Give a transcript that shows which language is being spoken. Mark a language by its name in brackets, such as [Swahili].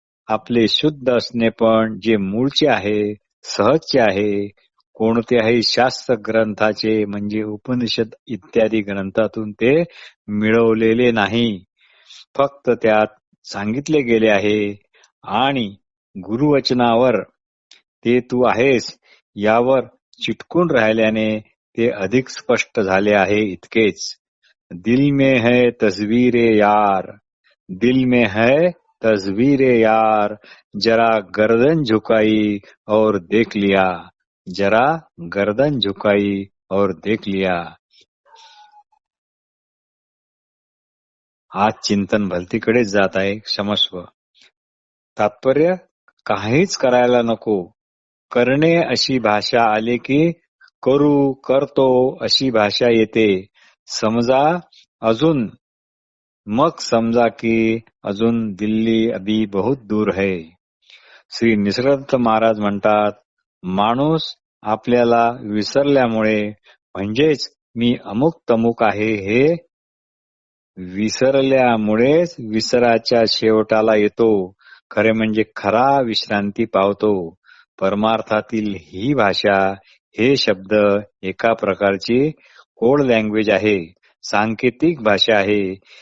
[Marathi] आपले शुद्ध असणे पण जे मूळचे आहे, सहजचे आहे, कोणत्याही शास्त्र ग्रंथाचे म्हणजे उपनिषद इत्यादी ग्रंथातून ते मिळवलेले नाही. फक्त त्यात सांगितले गेले आहे आणि गुरुवचनावर ते तू आहेस यावर चिटकून राहिल्याने ते अधिक स्पष्ट झाले आहे इतकेच. [Hindi] दिल में है तस्वीरे यार, दिल में है तस्वीरे यार, जरा गर्दन झुकाई और देख लिया, जरा गर्दन झुकाई और देख लिया. [Marathi] आज चिंतन भलतीकडेच जात आहे. क्षमस्व. तात्पर्य, काहीच करायला नको. करणे अशी भाषा आली की करू, करतो अशी भाषा येते. समजा अजून, मग समजा की अजून [Hindi] दिल्ली अभी बहुत दूर है. [Marathi] श्री निसर्गदत्त महाराज म्हणतात, माणूस आपल्याला विसरल्यामुळे म्हणजेच मी अमुक तमुक आहे हे विसरल्यामुळेच विसराच्या शेवटाला येतो. खरे म्हणजे खरा विश्रांती पावतो. परमार्थातील ही भाषा, हे शब्द एका प्रकारची कोड लँग्वेज आहे, सांकेतिक भाषा आहे.